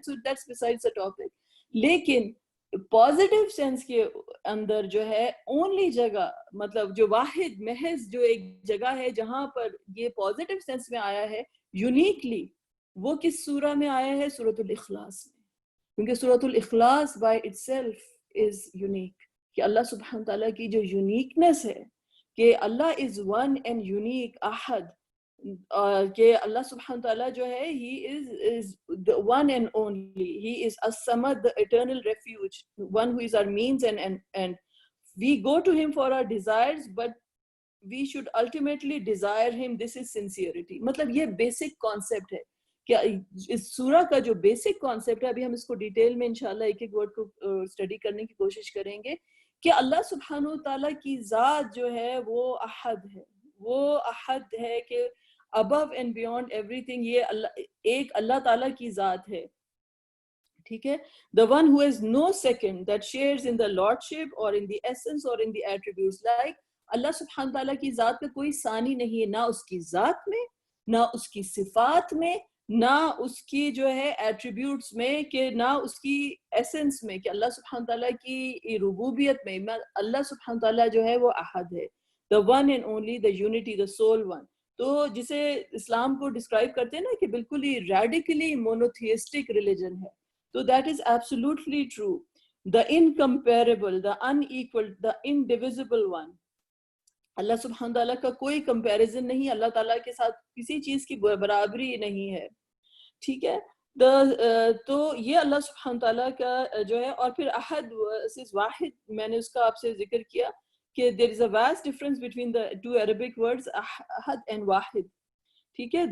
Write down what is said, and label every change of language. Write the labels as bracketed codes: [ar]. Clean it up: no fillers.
[en] So that's besides the topic. [ur] لیکن positive sense کے اندر جو ہے اونلی جگہ، مطلب جو واحد محض جو ایک جگہ ہے جہاں پر یہ پازیٹیو سینس میں آیا ہے یونیکلی، وہ کس سورہ میں آیا ہے؟ سورۃ الاخلاص میں. کیونکہ سورۃ الاخلاص [en] by itself is unique, [ur] کہ اللہ سبحانہ تعالیٰ کی جو یونیکنس ہے کہ [en] اللہ is one and unique [ur] احد، کہ اللہ سبحانہ تعالیٰ جو ہے [en] he is the one and only, he is as-samad, the eternal refuge, one who is our means and we go to him for our desires, but we should ultimately desire him. This is sincerity. [ur] مطلب یہ basic concept ہے کہ اس سورہ کا جو basic concept ہے، ابھی ہم اس کو ڈیٹیل میں انشاءاللہ ایک ایک ورڈ کو اسٹڈی کرنے کی کوشش کریں گے، کہ اللہ سبحانہ تعالیٰ کی ذات جو ہے وہ احد ہے. وہ احد ہے کہ [en] above and beyond everything، [ur] یہ ایک اللہ تعالیٰ کی ذات ہے. ٹھیک ہے. [en] The one who has no second, that shares in the lordship or in the essence or in the attributes. [ur] Like اللہ سبحانہ تعالیٰ کی ذات کا کوئی ثانی نہیں ہے، نہ اس کی ذات میں، نہ اس کی صفات میں، نہ اس کی جو ہے ایٹریبیوٹس میں، کہ نہ اس کی ایسنس میں، کہ اللہ سبحانہ تعالیٰ کی ربوبیت میں اللہ سبحانہ تعالیٰ جو ہے وہ احد ہے، [en] the one and only, the unity, the sole one. [ur] تو جسے اسلام کو ڈسکرائب کرتے ہیں نا کہ بالکل ہی ریڈیکلی مونوتھیسٹک ریلیجن ہے، تو [en] That is absolutely true. the incomparable, the unequal, the indivisible one. [ur] اللہ سبحانہ تعالیٰ کا کوئی کمپیریزن نہیں، اللہ تعالیٰ کے ساتھ کسی چیز کی برابری نہیں ہے، ٹھیک ہے. تو یہ اللہ سبحانہ تعالیٰ کا جو ہے. اور پھر احد versus واحد، میں نے اس کا آپ سے ذکر کیا کہ [en] there is a vast difference between the two Arabic words [ur] Uhud and واحد، ٹھیک ہے.